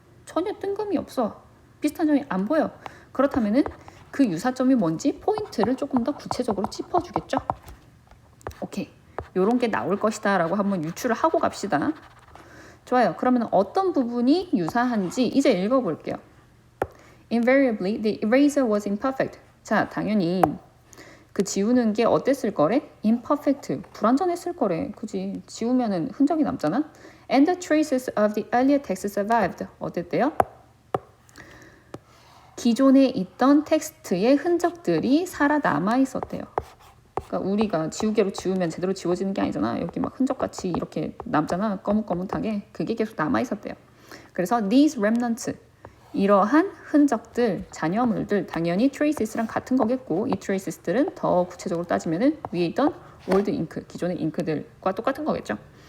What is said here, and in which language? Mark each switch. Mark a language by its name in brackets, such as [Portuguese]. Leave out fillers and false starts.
[Korean] 전혀 뜬금이 없어. 비슷한 점이 안 보여. 그렇다면은 그 유사점이 뭔지 포인트를 조금 더 구체적으로 짚어주겠죠? 오케이. 요런 게 나올 것이다 라고 한번 유추를 하고 갑시다. 좋아요. 그러면 어떤 부분이 유사한지 이제 읽어볼게요. [English] Invariably, the eraser was imperfect. [Korean] 자, 당연히 그 지우는 게 어땠을 거래? [English] imperfect. [Korean] 불완전했을 거래. 그지? 지우면은 흔적이 남잖아? [English] And the traces of the earlier text survived. [Korean] 어땠대요? 기존에 있던 텍스트의 흔적들이 살아남아 있었대요. 그러니까 우리가 지우개로 지우면 제대로 지워지는 게 아니잖아. 여기 막 흔적같이 이렇게 남잖아. 거뭇거뭇하게. 그게 계속 남아 있었대요. 그래서 [English] these remnants, [Korean] 이러한 흔적들, 잔여물들, 당연히 traces랑 같은 거겠고 이 traces들은 더 구체적으로 따지면은 위에 있던 [English] old ink, [Korean] 기존의 잉크들과 똑같은 거겠죠.